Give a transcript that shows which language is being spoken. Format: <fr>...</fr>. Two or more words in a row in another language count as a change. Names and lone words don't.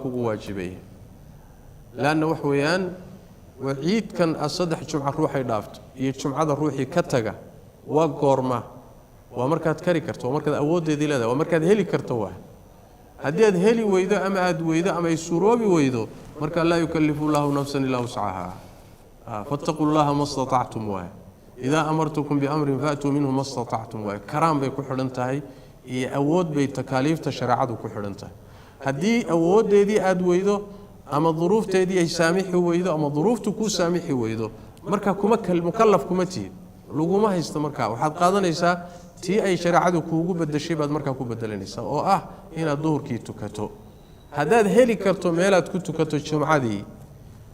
<so>kugu waajibaya laana wax weeyaan waciidkan saddex jumca ruuxay dhaafto iyo jumcada ruuxii ka taga waa goorma waa markaad kari karto waa markaad awoodeedii leedahay waa markaad heli karto waa haddii aad heli weydo ama aad weydo ama ay suroobi weydo marka</so> <ar>لا يكلف الله نفسا إلا وسعها فاتقوا الله ما استطعتم وإذا أمرتكم بأمر فأتوا منه ما استطعتم</ar> <so>wa karam bay ku xiran tahay iyo awood bay takaaliifta shariicadu ku xiran tahay haddii awoodeedii aad weydo ama duruufteedii ay saamixi weydo ama duruuftu ku saamixi weydo marka kuma mukallaf kuma tiid laguma haysto marka waxaad qaadanaysaa tii ay shariicadu kuugu bedeshay baad marka ku bedelanaysaa oo ah inaad duhurkii tukato haddaad heli karto meelaad ku tukato jumcadii</so>